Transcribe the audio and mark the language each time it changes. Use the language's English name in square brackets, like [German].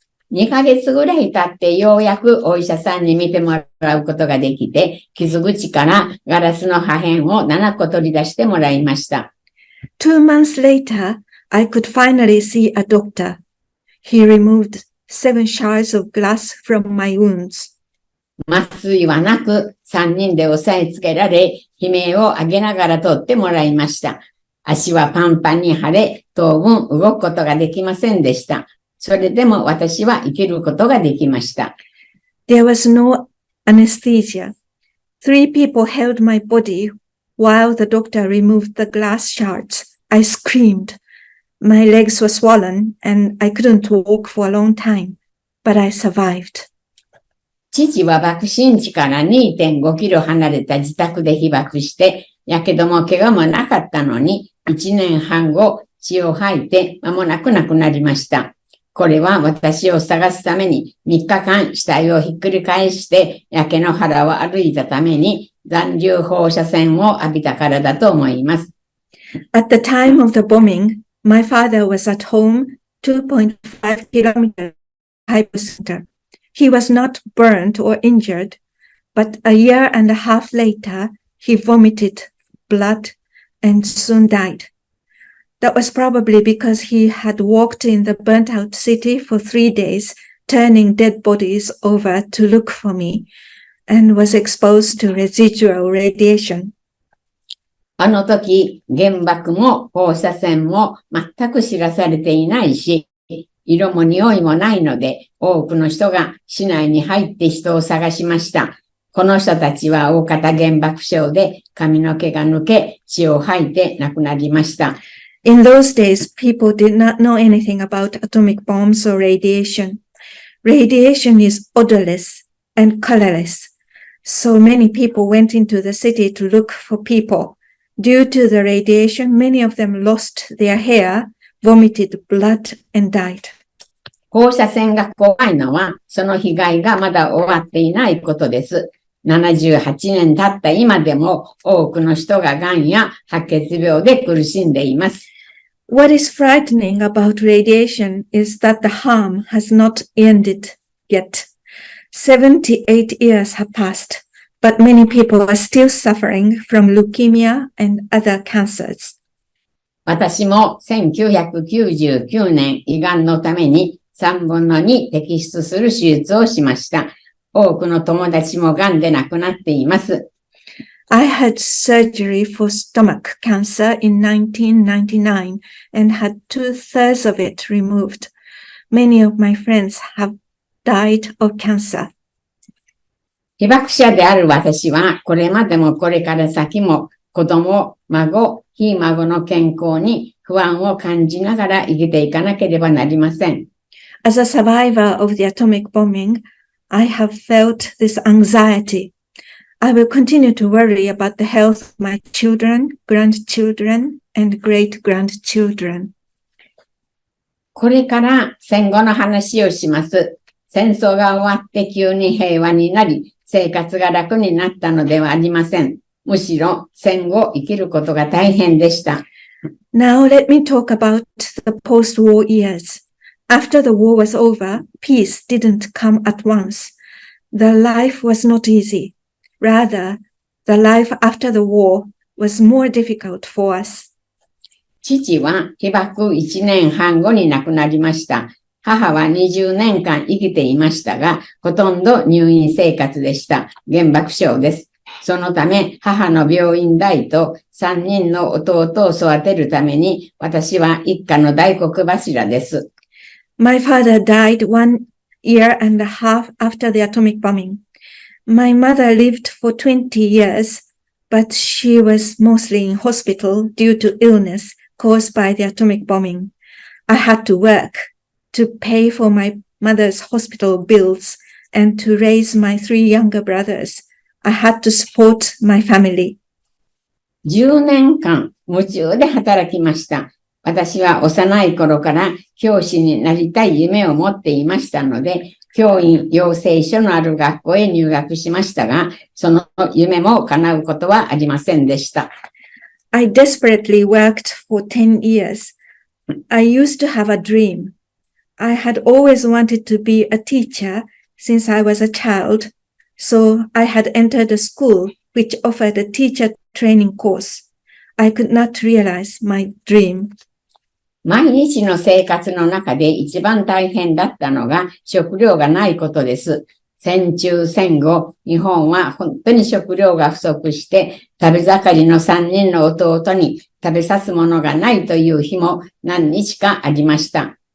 [Japanese] 2ヶ月ぐらい経ってようやくお医者さんに見てもらうことができて、傷口からガラスの破片を7個取り出してもらいました。 [English] 2 months later, I could finally see a doctor. He removed 7 shards of glass from my wounds. [Japanese] 麻酔はなく3人で押さえつけられ、悲鳴を上げながら取ってもらいました。足はパンパンに腫れ、当分動くことができませんでした。それでも私は生きることができました。 [English] There was no anesthesia. 3 people held my body while the doctor removed the glass shards. I screamed. My legs were swollen and I couldn't walk for a long time, but I survived. [Japanese] 父は爆心地から 2.5 キロ離れた自宅で被爆して、やけども怪我もなかったのに、1年半後、血を吐いて間もなく亡くなりました。これは私を探すために3日間死体をひっくり返して焼け野原を歩いたために残留放射線を浴びたからだと思います。 [English] At the time of the bombing, my father was at home 2.5 kilometers hypocenter. He was not burned or injured, but a year and a half later, he vomited blood and soon died. That was probably because he had walked in the burnt out city for 3 days, turning dead bodies over to look for me, and was exposed to residual radiation. [Japanese] あの時、原爆も放射線も全く知らされていないし、色も匂いもないので、多くの人が市内に入って人を探しました。この人たちは大型原爆症で髪の毛が抜け、血を吐いて亡くなりました。 [English] In those days, people did not know anything about atomic bombs or radiation. Radiation is odorless and colorless. So many people went into the city to look for people. Due to the radiation, many of them lost their hair, vomited blood, and died. [Japanese] 放射線が怖いのは、その被害がまだ終わっていないことです。 78年経った今でも多くの人が癌や白血病で苦しんでいます。 [English] What is frightening about radiation is that the harm has not ended yet. 78 years have passed, but many people are still suffering from leukemia and other cancers. [Japanese] 私も1999年胃がんのために3分の2摘出する手術をしました。多くの友達も癌で亡くなっています。 [English] I had surgery for stomach cancer in 1999 and had 2/3 of it removed. Many of my friends have died of cancer. [Japanese] 被爆者である私は、これまでもこれから先も子供、孫、ひ孫の健康に不安を感じながら生きていかなければなりません。 [English] As a survivor of the atomic bombing, I have felt this anxiety. I will continue to worry about the health of my children, grandchildren, and great-grandchildren. [Japanese] これから戦後の話をします。戦争が終わって急に平和になり、生活が楽になったのではありません。むしろ戦後生きることが大変でした。 [English] Now let me talk about the post-war years. After the war was over, peace didn't come at once. The life was not easy. Rather, the life after the war was more difficult for us. [Japanese] 父は被爆1年半後に亡くなりました。母は20年間生きていましたが、ほとんど入院生活でした。原爆症です。そのため、母の病院代と3人の弟を育てるために、私は一家の大黒柱です。 [English] My father died 1 year and a half after the atomic bombing. My mother lived for 20 years, but she was mostly in hospital due to illness caused by the atomic bombing. I had to work to pay for my mother's hospital bills and to raise my 3 younger brothers. I had to support my family. [Japanese] 10年間夢中で働きました。私は幼い頃から教師になりたい夢を持っていましたので、教員養成所のある学校へ入学しましたが、その夢も叶うことはありませんでした。 [English] I desperately worked for 10 years. I used to have a dream. I had always wanted to be a teacher since I was a child, so I had entered a school which offered a teacher training course. I could not realize my dream. [Japanese] 毎日の生活の中で一番大変だったのが食料がないことです。戦中戦後、日本は本当に食料が不足して、食べ盛りの3人の弟に食べさすものがないという日も何日かありました。